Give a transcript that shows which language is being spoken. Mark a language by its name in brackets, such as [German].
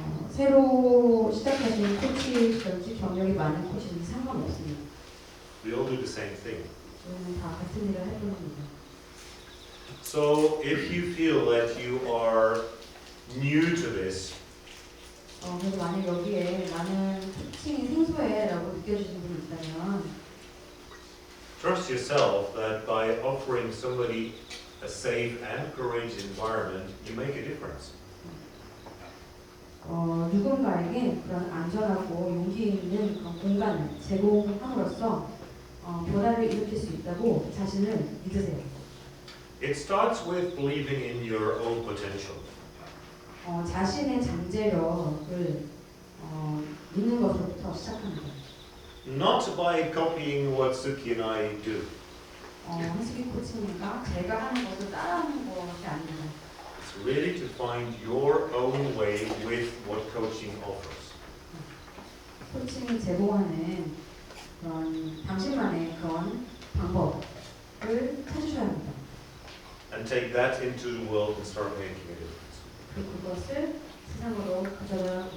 [Korean] 새로 시작하신 코치든지 경력이 많은 코치는 상관없습니다. [English] we all do the same thing. [Korean] 저희는 다 같은 일을 해보는 겁니다. [English] So if you feel that you are new to this, [Korean] 그래서 만약 여기에 나는 코칭이 생소해라고 느껴지는 분이 있다면 [English] trust yourself that by offering somebody a safe and courageous environment, you make a difference. [Korean] 누군가에게 그런 안전하고 용기 있는 그런 공간을 제공함으로써 변화를 일으킬 수 있다고 자신을 믿으세요. [English] It starts with believing in your own potential. [Korean] 자신의 잠재력을 믿는 것으로부터 시작합니다. [English] Not by copying what Suki and I do. [Korean] 한수기 코치님과 제가 하는 것을 따라하는 것이 아닙니다. [English] It's really to find your own way with what coaching offers. [Korean] 코칭이 제공하는 그런 당신만의 그런 방법을 찾으셔야 합니다. [English] And take that into the world and start making a difference. [Korean] 그것을 세상으로 가져다